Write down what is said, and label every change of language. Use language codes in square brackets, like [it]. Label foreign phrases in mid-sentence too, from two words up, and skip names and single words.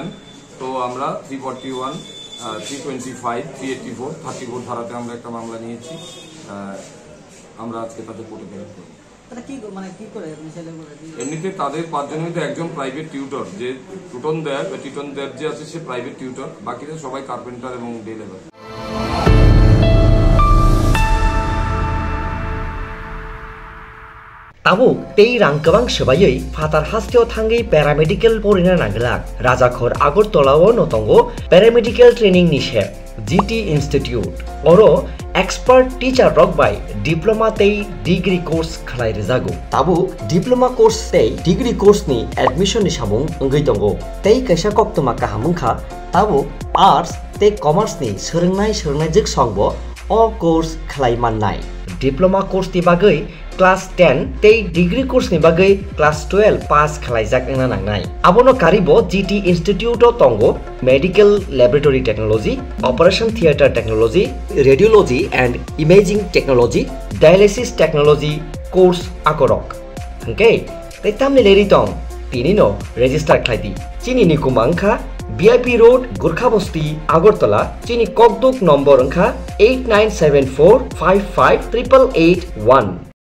[bn] তো আমরা 341, 325, 384, 34 ধারাতে আমরা একটা মামলা নিয়েছি। আমরা আজকে তাদের কোর্টে প্রেরণ করব। এমনিতে তাদের 5 জনের মধ্যে একজন [en] private tutor, [bn] যে টিটন দেব যে আছে সে [en] private tutor, [bn] বাকিরা সবাই কার্পেন্টার এবং [en] day labour. [trp] Tabuk tei rang kebang sebayoi fatar hasteo thangai paramedical porina naglak Rajakhor Agartala notongo [en] paramedical training [trp] nishe GT Institute oro [en] expert teacher [trp] rock by diploma tei [en] degree course [trp] khalai rejago tabu [en] diploma course [trp] tei [en] degree course [trp] ni admission ni samung ongoi tongo tei kaisa koktoma kahamungkha tabu arts tei commerce ni sorongnai jik songbo o course khalai mannai [en] diploma course [trp] ti bagai class 10 tei [en] degree course [trp] ni bagai [en] class 12 pass [trp] khlaijak engna nangnai abono karibo GT Institute o tongo [en] medical laboratory technology, operation theater technology, radiology and imaging technology, dialysis technology course [trp] akorok okay tei tamni leri tong tini no register khlaidi chini ni kumangkha VIP Road Gurkha Bosti Agartala chini kokduk number angkha 8974558881